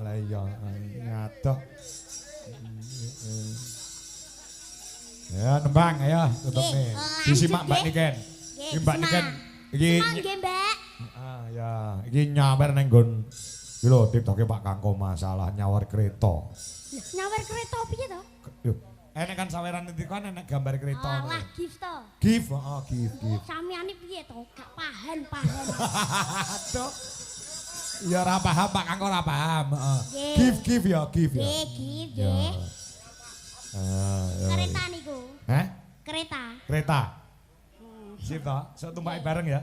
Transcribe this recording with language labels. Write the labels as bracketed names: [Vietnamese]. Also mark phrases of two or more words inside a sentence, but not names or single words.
[Javanese] Lah iya, ngadoh. Ya nembang ayo tutupne. Disimak Mbak Niken. Iki Mbak Niken iki nggih Mbak ya iki nyawer ning nggon iki lho TikToke Pak Kangko masalah nyawer kereta. nyawer kereta piye to Yo, enek kan saweran niki kan enek gambar kereta. alah gift to Gift, heeh, gift. sampeyan piye to gak paham Aduh. Ya ora paham Pak Kangko ora paham, heeh. Nggih. Gift ya, gift ya. nggih gift Ya. nggih Ya. kereta niku Hah? kereta Kereta. Sip to, sok tumpaki bareng ya.